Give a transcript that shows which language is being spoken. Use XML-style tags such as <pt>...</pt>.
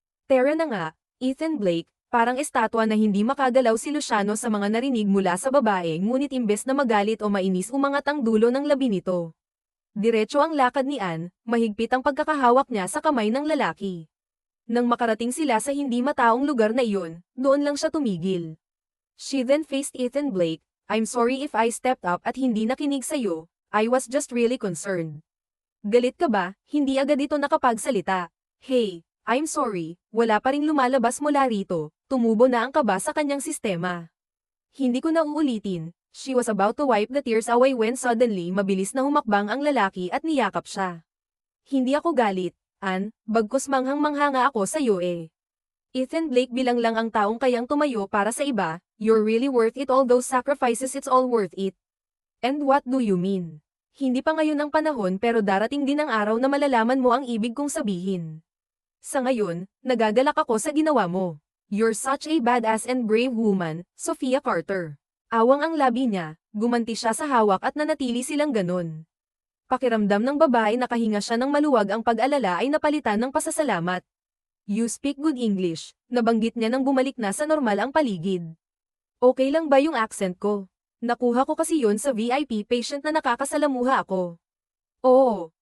<tl>Tara na nga, Ethan Blake. Parang estatwa na hindi makagalaw si Luciano sa mga narinig mula sa babae, ngunit imbes na magalit o mainis, umangat ang dulo ng labi nito. Diretso ang lakad ni Anne, mahigpit ang pagkakahawak niya sa kamay ng lalaki. Nang makarating sila sa hindi mataong lugar na iyon, doon lang siya tumigil.</tl> <en>She then faced Ethan Blake. I'm sorry if I stepped up</en> <tl>at hindi nakinig sa'yo,</tl> <en>I was just really concerned.</en> <tl>Galit ka ba? Hindi agad ito nakapagsalita.</tl> <en>Hey, I'm sorry,</en> <tl>wala pa ring lumalabas mula rito, tumubo na ang kaba sa kanyang sistema. Hindi ko na uulitin,</tl> <en>she was about to wipe the tears away when suddenly</en> <tl>mabilis na humakbang ang lalaki at niyakap siya. Hindi ako galit, Anne, bagkus manghang-mangha nga ako sa iyo eh.</tl> <en>Ethan Blake</en> <tl>bilang lang ang taong kayang tumayo para sa iba,</tl> <en>you're really worth it, all those sacrifices, it's all worth it. And what do you mean?</en> <tl>Hindi pa ngayon ang panahon pero darating din ang araw na malalaman mo ang ibig kong sabihin. Sa ngayon, nagagalak ako sa ginawa mo.</tl> <en>You're such a badass and brave woman, Sophia Carter.</en> <tl>Awang ang labi niya, gumanti siya sa hawak at nanatili silang ganun. Pakiramdam ng babae nakahinga siya ng maluwag, ang pag-alala ay napalitan ng pasasalamat.</tl> <en>You speak good English,</en> <tl>nabanggit niya nang bumalik na sa normal ang paligid. Okay lang ba yung accent ko? Nakuha ko kasi yun sa VIP patient na nakakasalamuha ako. Oo.</tl>